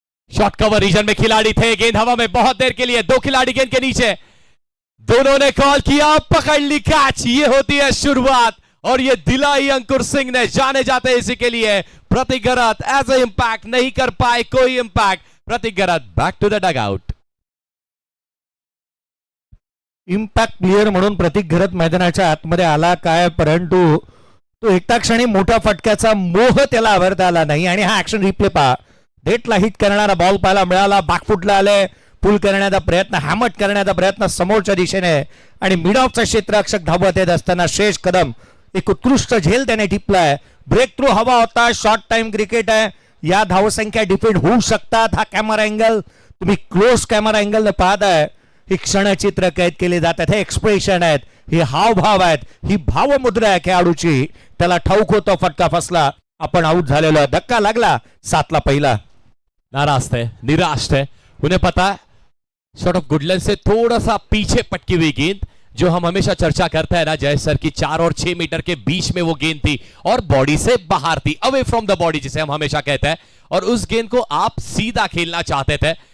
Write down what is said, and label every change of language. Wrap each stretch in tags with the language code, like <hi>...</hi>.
<hi>Shot cover reason में खिलाड़ी थे. गेंद हवा में बहुत देर के लिए, 2 खिलाड़ी गेंद के नीचे, दोनों ने कॉल किया, पकड़ ली कैच. ये होती है शुरुआत और ये दिलाई अंकुर सिंह ने. जाने जाते इसी के लिए प्रतीक घरत</hi> <en>as a impact</en> <hi>नहीं कर पाए कोई impact.</hi> <en>Pratik Gharat back to the dugout.</en> <mr>Impact player म्हणून प्रतीक घरत मैदानाच्या आतमध्ये आला काय, परंतु तो एकटा क्षणी मोठ्या फटक्याचा मोह त्याला आवरता आला नाही आणि हा ऍक्शन रिप्ले पहा. डेटला हिट करणारा बॉल पाहायला मिळाला. बॅकफुटला आले, पुल करण्याचा प्रयत्न, हॅमट करण्याचा प्रयत्न समोरच्या दिशेने आणि मिड ऑफचा क्षेत्ररक्षक धावत येत असताना शेष कदम एक उत्कृष्ट झेल त्याने टिपलाय. ब्रेक थ्रू हवा होता. शॉर्ट टाइम क्रिकेट आहे. या धावसंख्या डिफेंड होऊ शकतात. हा कॅमेरा अँगल तुम्ही क्लोज कॅमेरा अँगल न पाहताय. ही क्षणचित्र कैद केले जातात. हे एक्सप्रेशन आहेत, हे हावभाव आहेत, ही भावमुद्रा आहे खेळाडूची. त्याला ठाऊक होतं फटका फसला, आपण आउट झालेलो आहे. धक्का लागला. 7 ला पहिला.</mr> <hi>नाराज थे, निराश थे. उन्हें पता है शॉट ऑफ गुडलैंड से थोड़ा सा पीछे पटकी हुई गेंद, जो हम हमेशा चर्चा करते हैं ना जय सर की 4 और 6 मीटर के बीच में वो गेंद थी और बॉडी से बाहर थी,</hi> <en>away from the body</en> <hi>जिसे हम हमेशा कहते हैं, और उस गेंद को आप सीधा खेलना चाहते थे.</hi>